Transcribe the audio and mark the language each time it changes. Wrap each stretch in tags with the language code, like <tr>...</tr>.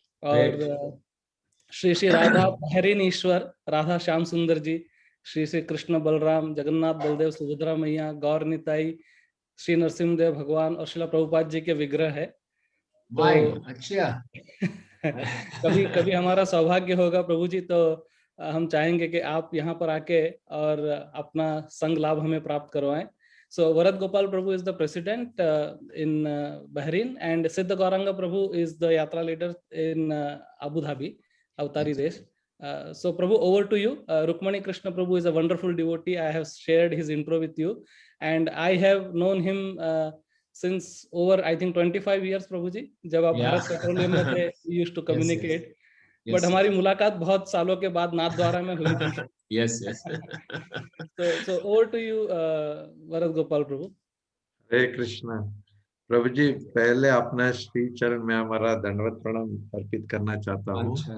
<hi>और श्री श्री राधा बहरीन ईश्वर, राधा श्याम सुंदर जी, श्री श्री कृष्ण बलराम, जगन्नाथ बलदेव सुभद्रा मैया, गौर निताई, श्री नरसिंहदेव भगवान और शिला प्रभुपाद जी के विग्रह है। तो अच्छा कभी कभी हमारा सौभाग्य होगा प्रभु जी, तो हम चाहेंगे कि आप यहाँ पर आके और अपना संग लाभ हमें प्राप्त करवाएं।</hi> <en>So Varat Gopal Prabhu is the president in Bahrain, and Siddha Gauranga Prabhu is the yatra leader in Abu Dhabi, Avtari Desh. So Prabhu, over to you. Rukmani Krishna Prabhu is a wonderful devotee. I have shared his intro with you, and I have known him since over, I think, 25 years, Prabhu ji.</en> <hi>जब आप Bharat petroleum में थे,</hi> <en>we used to communicate.</en> <hi>But हमारी मुलाकात बहुत सालों के बाद नाथ द्वारा में हुई थी।</hi> <en>Yes yes. So over to you, Varat Gopal Prabhu.</en> <hi>हरे कृष्णा। प्रभु जी, पहले अपना श्री चरण में हमारा दंडवत प्रणाम अर्पित करना चाहता हूँ।</hi>